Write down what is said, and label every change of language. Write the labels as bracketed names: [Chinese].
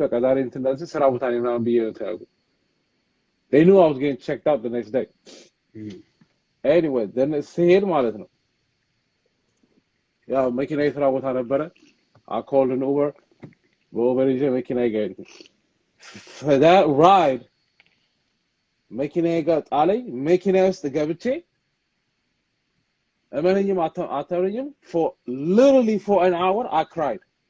[Amharic] በቃ ዛሬ እንትን እንደዚህ ስራ ቦታ ነኝ ምናምን ብዬ ነው ተያልኩት. [English] They knew I was getting checked out the next day. Anyway, then [Amharic] ሲሄድ ማለት ነው ያው መኪና የስራ ቦታ ነበረ. [English] I called an Uber. [Amharic] በኡበር ይዤ መኪና ይገኛል. [English] For that ride, [Amharic] መኪናዬ ጋር ጣለኝ. መኪናዬ ውስጥ ገብቼ እመነኝም አታውኝም, [English] literally for an hour I cried.